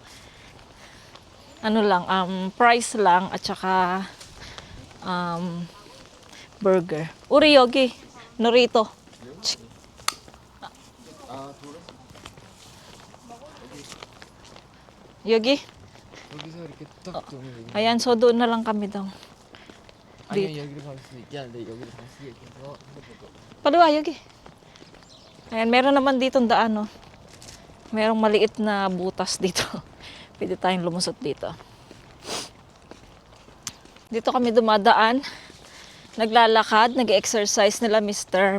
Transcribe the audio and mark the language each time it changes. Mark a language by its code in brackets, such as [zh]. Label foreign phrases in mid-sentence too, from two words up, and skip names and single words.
[tl] Price lang at saka burger. [ko] 우리 여기, Norito. Yogi? 여기서 이렇게 딱 두면 [tl] Ayan, so doon na lang kami daw. [ko] 아니면 여기로 갈 수도 있긴 한데 여기로 갈 수 있겠어. [tl] Paliwa, yogi. Ayan, meron naman ditong daan, no. Merong maliit na butas dito. Pwede tayong lumusot dito. Dito kami dumadaan. Naglalakad, nag-exercise nila Mr.